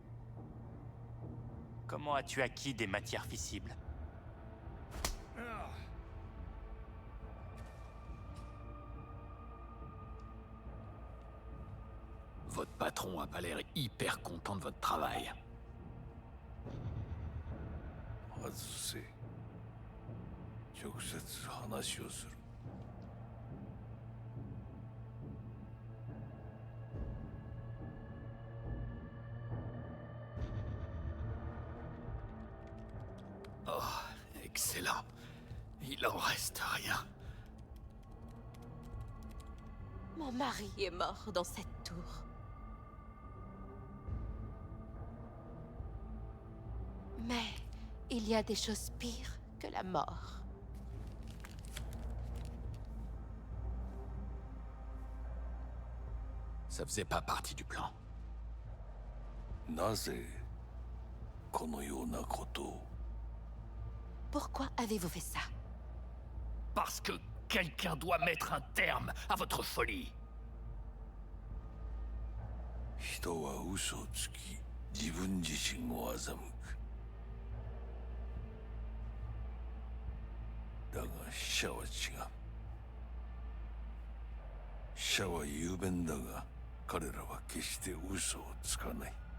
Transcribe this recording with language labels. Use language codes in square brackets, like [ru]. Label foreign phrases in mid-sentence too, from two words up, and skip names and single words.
[fr] Comment as-tu acquis des matières fissibles? Votre patron a pas l'air hyper content de votre travail. [ja] 外せ。直接話をする。 [fr] Oh, excellent. Il en reste rien. Mon mari est mort dans cette tour. Mais il y a des choses pires que la mort. Ça faisait pas partie du plan. [ja] なぜこのようなことを [fr] Pourquoi avez-vous fait ça? Parce que quelqu'un doit mettre un terme à votre folie. [ja] 人は嘘をつき自分自身を欺く。だが死者は違う。死者は雄弁だが彼らは決して嘘をつかない。